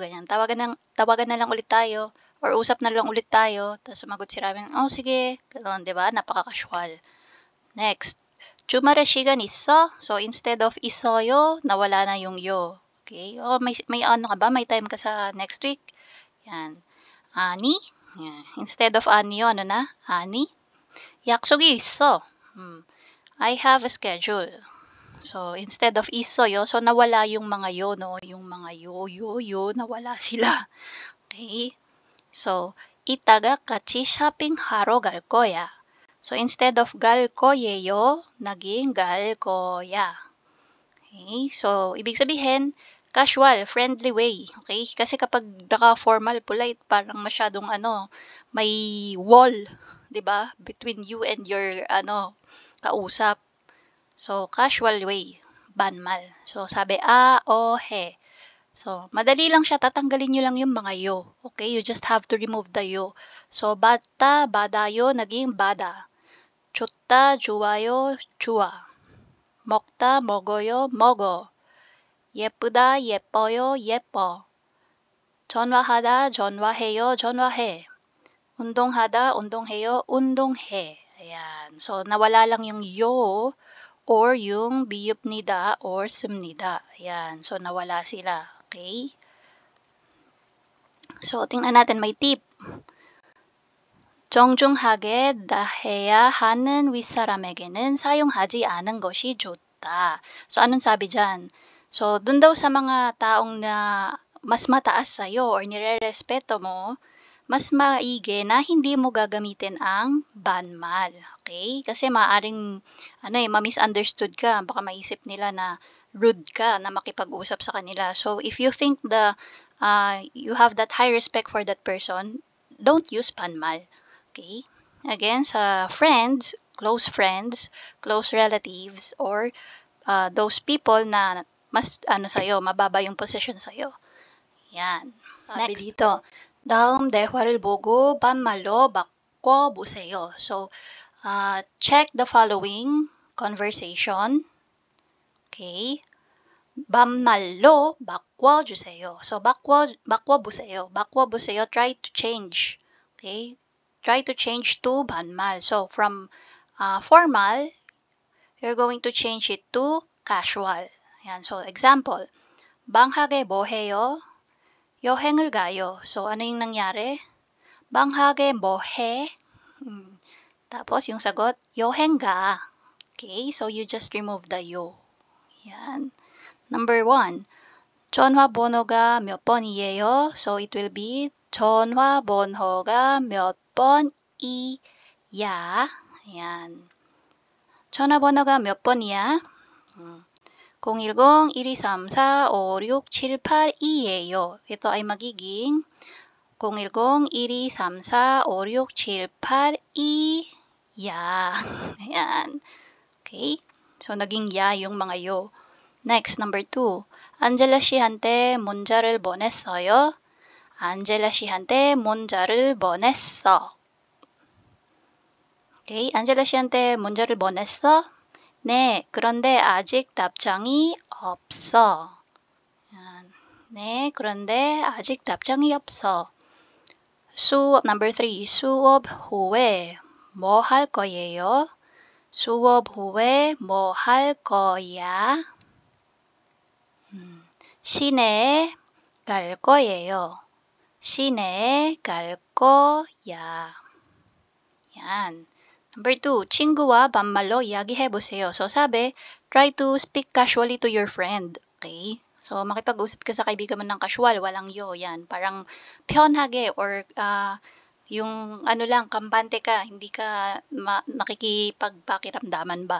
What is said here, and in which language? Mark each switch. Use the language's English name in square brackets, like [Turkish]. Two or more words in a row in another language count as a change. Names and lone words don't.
[Filipino] Ganyan. Tawagan na lang ulit tayo. Or usap na lang ulit tayo. Tapos sumagot si Ramin, sige. Ganun, diba? Napaka-casual. Next. [Korean] 주말에 시간 있어? [English] So, instead of 있어요, [Filipino] nawala na yung yo. Okay? May ka ba? May time ka sa [English] next week? [Filipino] Yan. 아니? Yan. [English] Instead of [Korean] 아니요, na? 아니? 약속이 있어. [English] I have a schedule. So, instead of 있어요, [Filipino] so nawala yung mga yo, no? Yung mga yo, nawala sila. Okay? [English] So, [Korean] 이따가 같이 쇼핑하러 갈 거야. [English] So, instead of [Korean] 갈 거예요, naging 갈 거야. [English] Okay? [Filipino] So, ibig sabihin, [English] casual, friendly way. Okay? [Filipino] Kasi kapag naka-formal, polite, parang masyadong may wall, 'di ba? [English] Between you and your kausap. So, casual way, banmal. So, sabi o, he. [Filipino] So, madali lang siya. Tatanggalin nyo lang yung mga yo. [English] Okay? You just have to remove the yo. [Filipino] So, bata, badayo, naging bada. [Korean] 좋다, 좋아요, 좋아. 먹다, 먹어요, 먹어. 예쁘다, 예뻐요, 예뻐. 전화하다, 전화해요, 전화해. 운동하다, 운동해요, 운동해. [Filipino] Ayan. So, nawala lang yung yo or yung biyupnida or sumnida. Ayan. So, nawala sila. Okay? So, tingnan natin, may tip. [Korean] 정중하게 대해야 하는 윗사람에게는 사용하지 않은 것이 좋다. [Filipino] So, anong sabi dyan? So, dun daw sa mga taong na mas mataas sa'yo or nire-respeto mo, mas maigi na hindi mo gagamitin ang banmal. [English] Okay? [Filipino] Kasi maaring ma-misunderstood ka. Baka maisip nila na rude ka na makipag-usap sa kanila. [English] So, if you think you have that high respect for that person, don't use banmal. Okay? Again, [Filipino] sa [English] friends, close relatives, or those people [Filipino] na mas sa'yo, mababa yung position sa'yo. Yan. Sabi next dito, [Korean] 다음 대화를 보고 반말로 바꿔보세요. [English] So, check the following conversation. [Korean] Okay? 반말로 바꿔주세요. So, 바꿔보세요. 바꿔보세요. [English] Try to change. Okay? Try to change to banmal. So, from formal, you're going to change it to casual. Ayan. So, example, [Korean] 방학에 뭐 해요? 여행을 가요. [Filipino] So, ano yung nangyari? [Korean] 방학에 뭐 해? [Filipino] tapos yung sagot, [Korean] 여행 가. [English] Okay, so you just remove the yo. Yan. Number 1, [Korean] 전화번호가 몇 번이에요? [English] So it will be [Korean] 전화번호가 몇 번이야? Yan. 전화번호가 몇 번이야? 010-1234-5678이에요. [Filipino] Ito ay magiging 010-1234-5678이야. Ayan. Okay? So, naging ya yung mga yo. [English] Next, number 2. [Korean] 안젤라 씨한테 문자를 보냈어요. 안젤라 씨한테 문자를 보냈어. Okay? 안젤라 씨한테 문자를 보냈어? 네, 그런데 아직 답장이 없어. 네, 그런데 아직 답장이 없어. 수업 [English] number 3. [Korean] 수업 후에 뭐 할 거예요? 수업 후에 뭐 할 거야? 시내에 갈 거예요. 시내에 갈 거야. [English] Yan. Number 2, [Korean] 친구와 반말로 이야기해보세요. [Filipino] So, sabi, [English] try to speak casually to your friend. Okay? So, [Filipino] makipag-usap ka sa kaibigan mo ng casual, walang yo. Yan. Parang 편하게 or yung ano lang, kampante ka, hindi ka nakikipagpakiramdaman ba.